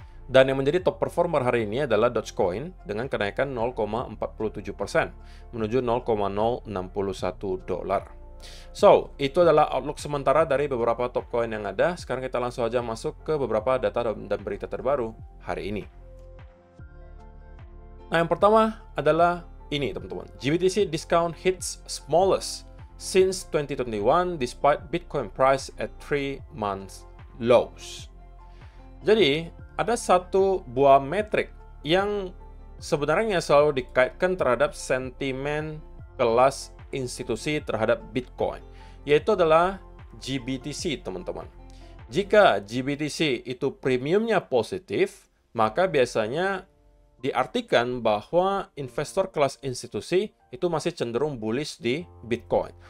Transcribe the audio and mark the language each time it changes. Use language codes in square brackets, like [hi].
[id] Dan yang menjadi top performer hari ini adalah Dogecoin dengan kenaikan 0,47% menuju 0,061 dolar. So, itu adalah outlook sementara dari beberapa top coin yang ada. Sekarang kita langsung aja masuk ke beberapa data dan berita terbaru hari ini. Nah, yang pertama adalah ini, teman-teman. [en] GBTC discount hits smallest since 2021 despite Bitcoin price at 3 months lows. [id] Jadi, ada satu buah metrik yang sebenarnya selalu dikaitkan terhadap sentimen kelas institusi terhadap Bitcoin, yaitu adalah GBTC, teman-teman. Jika GBTC itu premiumnya positif, maka biasanya diartikan bahwa investor kelas institusi itu masih cenderung bullish di Bitcoin.